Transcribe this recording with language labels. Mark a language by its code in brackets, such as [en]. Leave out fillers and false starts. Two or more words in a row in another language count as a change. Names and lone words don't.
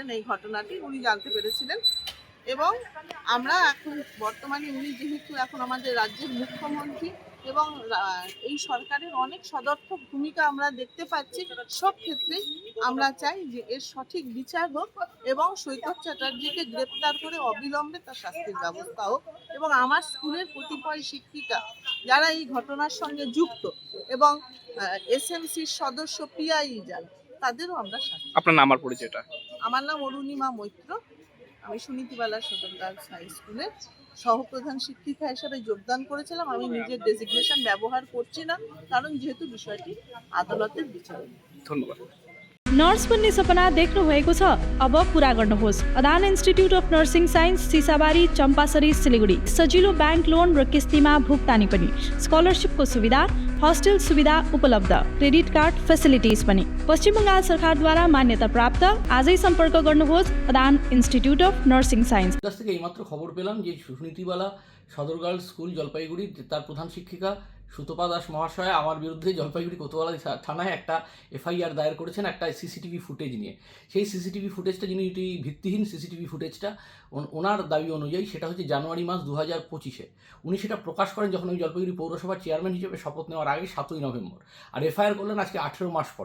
[bn] এই ঘটনাটি উনি জানতে পেরেছিলেন এবং আমরা এখন বর্তমানে উনি যেহেতু এখন আমাদের রাজ্যের মুখ্যমন্ত্রী এবং এই সরকারের অনেক সদর্থক ভূমিকা আমরা দেখতে পাচ্ছি, সব ক্ষেত্রেই আমরা চাই যে এর সঠিক বিচার হোক এবং সৈকত চ্যাটার্জিকে গ্রেপ্তার করে অবিলম্বে তার শাস্তির ব্যবস্থা হোক এবং আমার স্কুলের কতিপয় শিক্ষিকা যারা এই ঘটনার সঙ্গে যুক্ত এবং এসএমসির সদস্য পিআই যান, তাদেরও আমরা শাস্তি। আপনার নাম আর পরিচয়টা? আমার নাম অরুণিমা মৈত্র, আমি সুনীতিবালা সদর গার্লস হাই স্কুলের সহপ্রধান শিক্ষিকা হিসেবে যোগদান করেছিলাম। আমি নিজের ডেজিগনেশন ব্যবহার করছি না, কারণ যেহেতু বিষয়টি আদালতের বিচার। ধন্যবাদ। [ne] नर्स बन्ने सपना देख्नुभएको छ? अब पूरा गर्नुहोस्। अदान इन्स्टिट्युट अफ नर्सिङ साइन्स, सिसाबारी, चम्पासरी, सिलिगुडी। सजिलो [en] bank loan [ne] र किस्तीमा भुक्तानी पनि, स्कलरसिपको सुविधा, हस्टेल सुविधा उपलब्ध, [en] credit card facilities [ne] पनि। पश्चिम बङ्गाल सरकारद्वारा मान्यता प्राप्त। आजै सम्पर्क गर्नुहोस् अदान इन्स्टिट्युट अफ नर्सिङ साइन्स। [bn] কাছ থেকে এইমাত্র খবর পেলাম যে সুনীতিবালা সদর গার্লস স্কুল জলপাইগুড়ি তার প্রধান শিক্ষিকা সুতপা দাস মহাশয় আমার বিরুদ্ধে জলপাইগুড়ি কোতোয়ালি থানায় একটা এফআইআর দায়ের করেছেন একটা [en] CCTV footage [bn] নিয়ে। সেই [en] CCTV footageটা [bn] যিনি ভিত্তিহীন [en] CCTV footageটা [bn] ওনার দাবি অনুযায়ী সেটা হচ্ছে জানুয়ারি মাস 2025-এ উনি সেটা প্রকাশ করেন যখন ওই জলপাইগুড়ি পৌরসভার চেয়ারম্যান হিসেবে শপথ নেওয়ার আগে 7ই নভেম্বর, আর এফআইআর করলেন আজকে 18 মাস পরে।